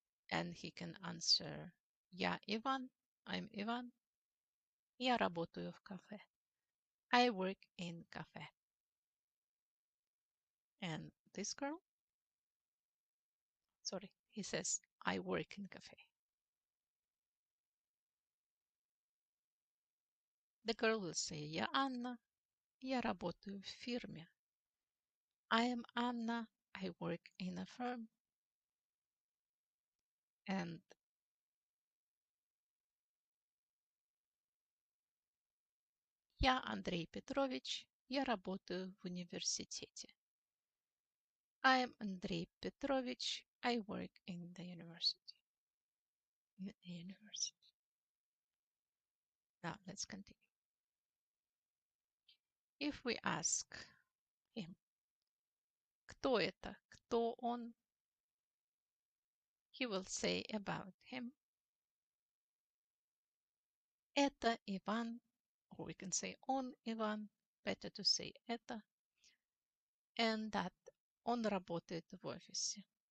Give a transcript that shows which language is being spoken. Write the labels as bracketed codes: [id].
[en] And he can answer, [ru] Я Иван, [en] I'm Ivan. [ru] Я работаю в кафе. [en] I work in cafe. And this girl, sorry, he says, I work in cafe. The girl will say, [ru] Я Анна, я работаю в фирме. [en] I am Anna, I work in a firm. [ru] And я Андрей Петрович, я работаю в университете. [en] I am Andrei Petrovich, I work in the university. Now let's continue. If we ask him, [ru] кто это, кто он, [en] he will say about him, [ru] это Иван, [en] or we can say [ru] он Иван, [en] better to say это, and that [ru] он работает в офисе.